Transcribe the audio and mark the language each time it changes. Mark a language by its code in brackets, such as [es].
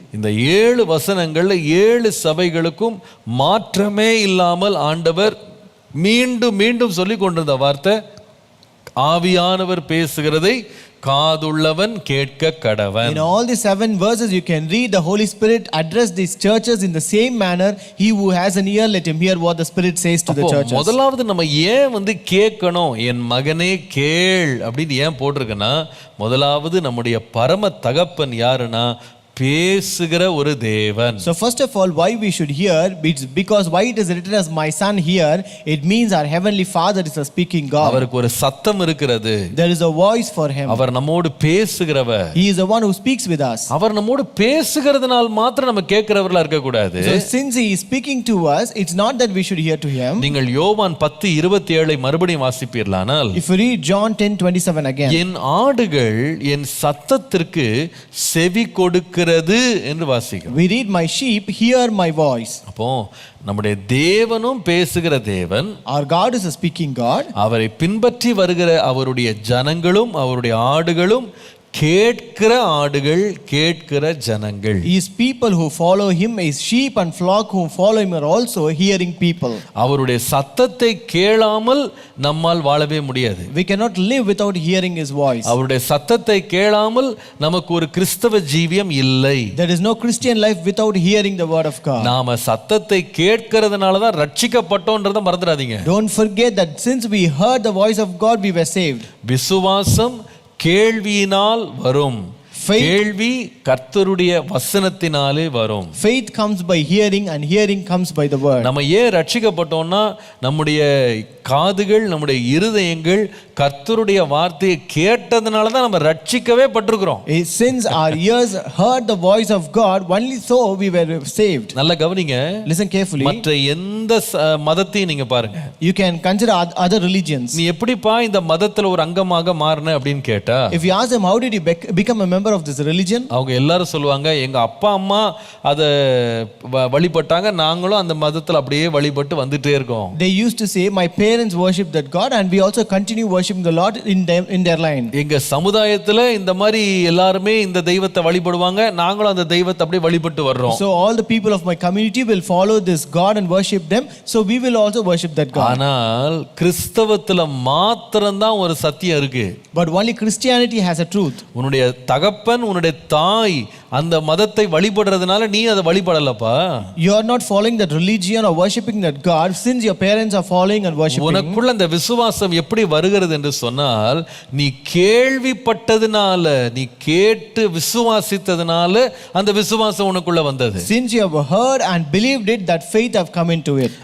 [ta] இந்த 7 வசனங்கள்ல 7 சபைகளுக்கும் மாற்றமே இல்லாமல் ஆண்டவர் மீண்டும் மீண்டும் சொல்லிக் கொண்டிருந்த வார்த்தை, ஆவியானவர் பேசுகிறதை காதுள்ளவன் கேட்க கடவன். [en] In all the 7 verses you can read the Holy Spirit address these churches in the same manner. He who has an ear, let him hear what the Spirit says to the churches. [ta] முதலாவது நம்ம ஏன் கேட்கணும், என் மகனே கேள் அப்படின்னு ஏன் போட்டிருக்கனா, முதலாவது நம்முடைய பரம தகப்பன் யாருன்னா பேசுகிற ஒரு தேவன். [en] So first of all, why we should hear, it's because why it is written as my son hear, it means our heavenly Father is a speaking God. [ta] அவருக்கு ஒரு சத்தம் இருக்கிறது. [en] There is a voice for him. [ta] அவர் நம்மோடு பேசுகிறவர். [en] He is the one who speaks with us. [ta] அவர் நம்மோடு பேசுகிறதுனால மாத்திரம் நம்ம கேட்கிறவர்களா இருக்க கூடாது. [en] So since he is speaking to us, it's not that we should hear to him. [ta] நீங்கள் யோவான் 10:27 மறுபடியும் வாசிப்பீர்களானால், [en] If you read John 10:27 again, [ta] என் ஆடுகள் என் சத்தத்திற்கு செவி கொடுக்கிற என்று வாசிக்கிறோம். [en] we read my sheep hear my voice. [ta] அப்போ நம்முடைய தேவனும் பேசுகிற தேவன். [en] Our God is a speaking God. [ta] அவரை பின்பற்றி வருகிற அவருடைய ஜனங்களும் அவருடைய ஆடுகளும் கேட்கிற ஆடுகள், கேட்கிற ஜனங்கள். [en] His people who follow him, his sheep and flock who follow him are also hearing people. [ta] அவருடைய சத்தத்தை கேளாமல் நம்மால் வாழவே முடியாது. [en] We cannot live without hearing his voice. [ta] அவருடைய சத்தத்தை கேளாமல் நமக்கு ஒரு கிறிஸ்தவ ஜீவியம் இல்லை. [en] There is no Christian life without hearing the word of God. [ta] நாம சத்தத்தை கேட்கிறதுனால தான் ரட்சிக்கப்பட்டோம்ன்றதை மறந்துடாதீங்க. [en] Don't forget that since we heard the voice of God, we were saved. [ta] விசுவாசம் கேள்வியினால் வரும். கேள்வி கர்த்தருடைய வசனத்தினாலே வரும். [en] Faith comes by hearing and hearing comes by the word. [ta] நம்ம ஏன் ரட்சிக்கப்பட்டோம்னா, நம்முடைய காதுகள், நம்முடைய இருதயங்கள் கர்த்தருடைய வார்த்தையை கேட்டதனால தான் நம்ம ரட்சிக்கவே பட்டிருக்கிறோம். [en] Since our ears heard the voice of God, only so we were saved. [ta] நல்ல கவனிங்க. [en] Listen carefully. [ta] மற்ற எந்த மதத்தையும் நீங்க பாருங்க. [en] You can consider other religions. [ta] நீ எப்படிப்பா இந்த மதத்துல ஒரு அங்கமாக மாறின அப்படின்னு கேட்டா, [en] if you ask them how did you become a member of this religion, [ta] அவங்க எல்லாரும் சொல்லுவாங்க, எங்க அப்பா அம்மா அத வழிபட்டாங்க, நாங்களும் அந்த மதத்துல அப்படியே வழிபட்டு வந்துட்டே இருக்கோம். [en] They used to say my parents worship that God and we also continue worshiping the Lord in their line. [ta] எங்க சமுதாயத்துல இந்த மாதிரி எல்லாரும் இந்த தெய்வத்தை வழிபடுவாங்க, நாங்களும் அந்த தெய்வத்தை அப்படியே வழிபட்டு வர்றோம். [en] So all the people of my community will follow this God and worship them, so we will also worship that God. [ta] ஆனால் கிறிஸ்தவத்துல மாத்திரம் தான் ஒரு சத்தியம் இருக்கு. [en] But only Christianity has a truth. [ta] உன்னுடைய தகப்பன், உன்னுடைய தாய் அந்த மதத்தை வழிபடுறதுனால நீ அதை வழிபடலப்பா. [en] You are not following that religion or worshiping that God since your parents are following and worshiping. [ta] உனக்குள்ள அந்த விசுவாசம் எப்படி வருகிறது என்று சொன்னால், நீ கேள்விப்பட்டதனால, நீ கேட்டு விசுவாசித்ததனால அந்த விசுவாசம் உனக்குள்ள வந்தது. [en] Since you have heard and believed it, that faith have come into it.